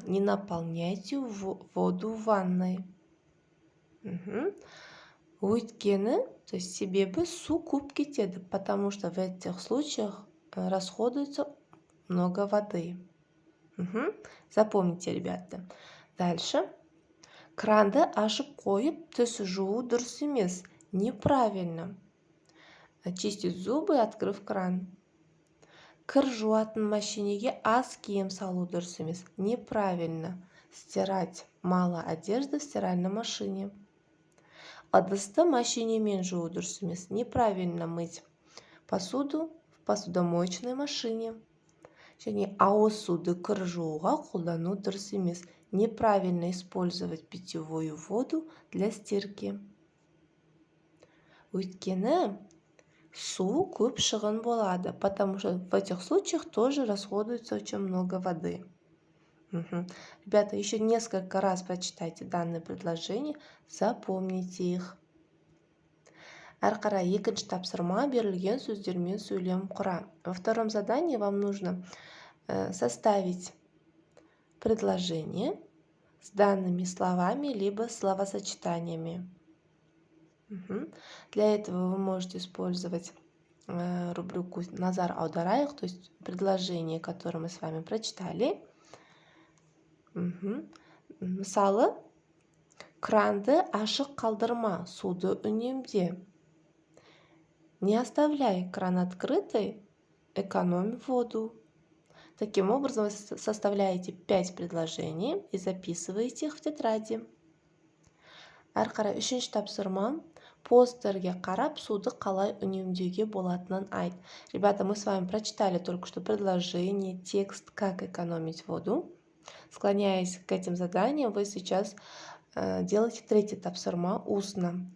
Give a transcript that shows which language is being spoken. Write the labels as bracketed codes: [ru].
[ru] Не наполняйте воду в ванной. [kk] Өйткені, [ru] то есть [kk] себебі су көп кетеді, [ru] потому что в этих случаях расходуется много воды. Запомните, ребята. Дальше. [kk] Кранды ашып қойып, түс жуу дұрыс емес. [ru] Неправильно. Чистить зубы, открыв кран. [kk] Кір жуатын машинеге аз киім салу дұрыс емес. [ru] Неправильно. Стирать мало одежды в стиральной машине. [kk] Ыдысты машинемен жуу дұрыс емес. [ru] Неправильно мыть посуду в посудомоечной машине. [kk] Және ауыз суды кір жууға қолдану дұрыс емес. [ru] Неправильно использовать питьевую воду для стирки. [kk] Өйткені су көп шығын болады, [ru] потому что в этих случаях тоже расходуется очень много воды. Ребята, еще несколько раз прочитайте данные предложения, запомните их. [kk] Әрі қарай екінші тапсырма берілген сөздермен сөйлем құра. [ru] Во втором задании вам нужно составить предложение с данными словами либо словосочетаниями. Для этого вы можете использовать рубрику «Назар аударайық», то есть предложение, которое мы с вами прочитали. [kk] Мысалы, кранды ашық қалдырма, суды үнемде. [ru] Не оставляй кран открытый, экономь воду. Таким образом, вы составляете 5 предложений и записываете их в тетради. [kk] Әрі қарай үшінші тапсырма. Постерге қарап суды қалай үнемдеуге болатынын айт. [ru] Ребята, мы с вами прочитали только что предложение, текст «Как экономить воду». Склоняясь к этим заданиям, вы сейчас делаете третий тапсырма устно.